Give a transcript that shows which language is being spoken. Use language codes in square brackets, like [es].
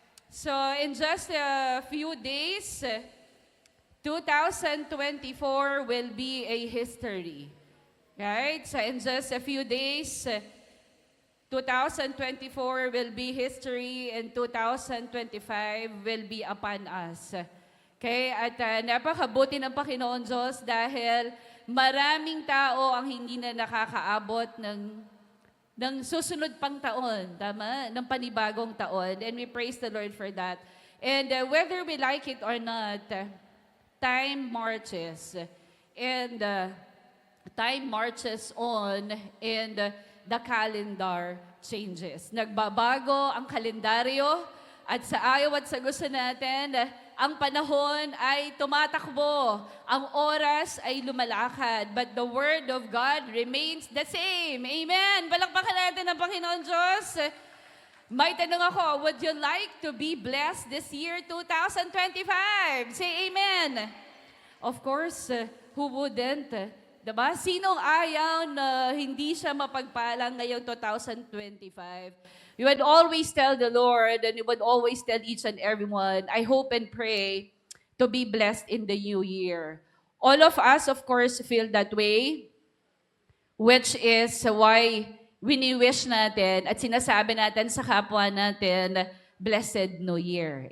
[en] So, in just a few days, 2024 will be a history. Right? So, in just a few days, 2024 will be history and 2025 will be upon us. Okay? [tl] At napakabuti ng Panginoon Diyos dahil maraming tao ang hindi na nakakaabot ng susunod pang taon, tama? Ng panibagong taon. [en] And we praise the Lord for that. And whether we like it or not, time marches. And time marches on and the calendar changes. [tl] Nagbabago ang kalendaryo at sa ayaw at sa gusto natin, ang panahon ay tumatakbo. Ang oras ay lumalakad. [en] But the Word of God remains the same. Amen. [tl] Palakpakan natin ang Panginoon Diyos. May tanong ako, [en] would you like to be blessed this year, 2025? Say amen. Of course, who wouldn't? Diba? [tl] Sinong ayaw na hindi siya mapagpalang ngayong 2025? [en] You would always tell the Lord and you would always tell each and everyone, I hope and pray to be blessed in the new year. All of us, of course, feel that way, which is why [tl] wini-wish natin at sinasabi natin sa kapwa natin, [en] Blessed New Year.